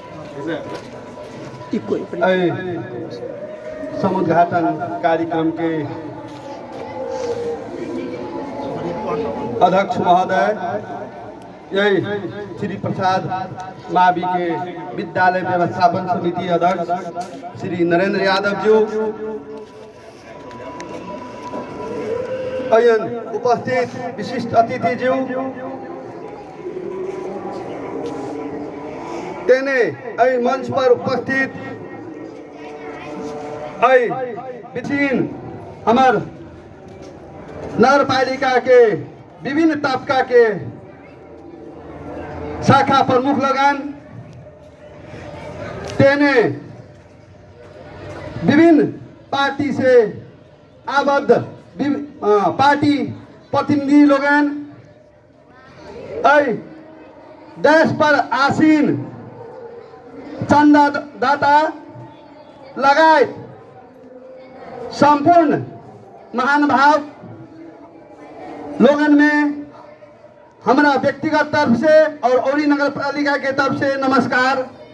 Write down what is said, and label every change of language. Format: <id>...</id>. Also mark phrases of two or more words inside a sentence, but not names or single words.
<bho>समुद्घाटन कार्यक्रम के अध्यक्ष महोदय, यही श्री प्रसाद मावी के विद्यालय व्यवस्थापन समिति अध्यक्ष श्री नरेंद्र यादव जी, अयन उपस्थित विशिष्ट अतिथि जी, तेने अय मंच पर उपस्थित अय विचिन हमार नगर पालिका के विभिन्न तबका के शाखा प्रमुख लगन, तेने विभिन्न पार्टी से आबद्ध पार्टी प्रतिनिधि लोगन, अय देश पर आसीन चंदादाता लगायत संपूर्ण महानुभाव लोगन में हमारा व्यक्तिगत तरफ से और औरी नगर पालिका के तरफ से नमस्कार।</bho>